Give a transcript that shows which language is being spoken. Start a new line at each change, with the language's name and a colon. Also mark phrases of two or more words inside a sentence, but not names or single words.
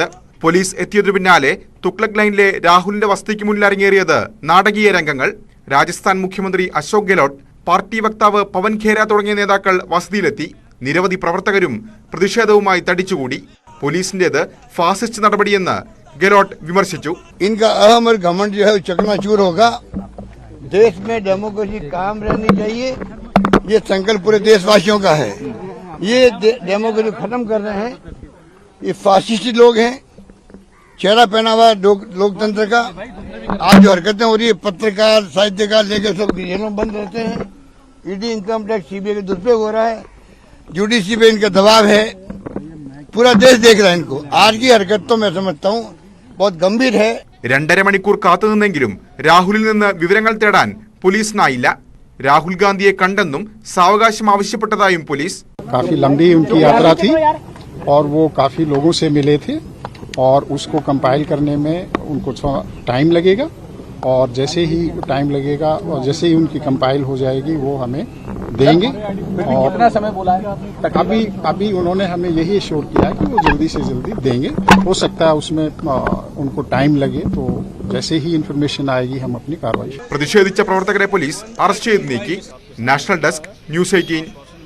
Malayalam: പോലീസ് എത്തിയതിനു പിന്നാലെ തുഗ്ലക് ലൈനിലെ രാഹുലിന്റെ വസതിക്ക് മുന്നിൽ അരങ്ങേറിയത് നാടകീയ രംഗങ്ങൾ. രാജസ്ഥാൻ മുഖ്യമന്ത്രി അശോക് ഗെഹ്ലോട്ട്, പാർട്ടി വക്താവ് പവൻ ഖേര തുടങ്ങിയ നേതാക്കൾ വസതിയിലെത്തി. നിരവധി പ്രവർത്തകരും പ്രതിഷേധവുമായി തടിച്ചുകൂടി. പോലീസിന്റേത് ഫാസിസ്റ്റ് നടപടിയെന്ന് ഗെഹ്ലോട്ട് വിമർശിച്ചു.
Hindi: इनका अहम और घमंड जो है चकनाचूर होगा. देश में डेमोक्रेसी कायम रहनी चाहिए, ये संकल्प पूरे देशवासियों का है. ये डेमोक्रेसी खत्म कर रहे हैं, ये फासिस्ट लोग हैं. चेहरा पहना हुआ लोकतंत्र का. आज जो हरकतें हो रही है, पत्रकार साहित्यकार लेकर सब जेलों बंद रहते हैं. ईडी,
English: income tax,
Hindi: सीबीआई का दुरुपयोग हो रहा है. जुडिशरी पे इनका दबाव है. पूरा देश देख रहा है इनको. आज की हरकत तो मैं समझता हूँ बहुत गंभीर है.
Malayalam: 2.5 മണിക്കൂർ കാത്തുനിന്നെങ്കിലും രാഹുലിൽ നിന്ന് വിവരങ്ങൾ തേടാൻ പോലീസിനായില്ല. രാഹുൽ ഗാന്ധിയെ കണ്ടെന്നും സാവകാശം ആവശ്യപ്പെട്ടതായും പോലീസ്.
Hindi: काफी लंबी उनकी यात्रा थी और वो काफी लोगों से मिले थे और उसको कंपाइल करने में उनको टाइम लगेगा और जैसे ही टाइम लगेगा और जैसे ही उनकी कंपाइल हो जाएगी वो हमें देंगे. और कितना समय बोला है? अभी उन्होंने हमें यही एश्योर किया है कि वो जल्दी से जल्दी देंगे. हो सकता है उसमें उनको टाइम लगे, तो जैसे ही इन्फॉर्मेशन आएगी हम अपनी कार्रवाई.
Malayalam: പ്രതിഷേധിച്ച പ്രവർത്തകരെ പോലീസ് അറസ്റ്റ് ചെയ്ത് നീക്കി. നാഷണൽ ഡെസ്ക്, ന്യൂസ് 18.